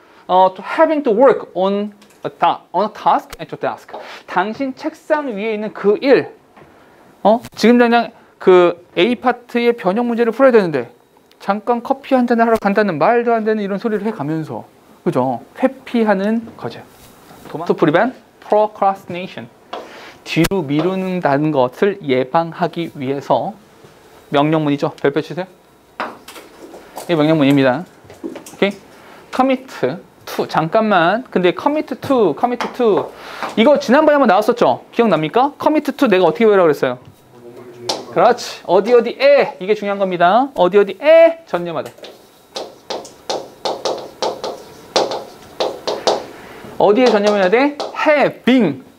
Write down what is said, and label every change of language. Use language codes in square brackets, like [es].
[en] Having to work on a task at your desk. [ko] 당신 책상 위에 있는 그 일. 지금 당장 그 A 파트의 변형 문제를 풀어야 되는데 잠깐 커피 한 잔 하러 간다는 말도 안 되는 이런 소리를 해가면서, 그죠? 회피하는 거죠. [en] To prevent procrastination. [ko] 뒤로 미룬다는 것을 예방하기 위해서 명령문이죠. 별표 치세요. 이 명령문입니다. 오케이? commit to. 잠깐만. 근데 commit to. 이거 지난번에 한번 나왔었죠? 기억납니까? commit to 내가 어떻게 외우라고 그랬어요? 그렇지. 어디에 이게 중요한 겁니다. 어디에 전념하다. 어디에 전념해야 돼? having.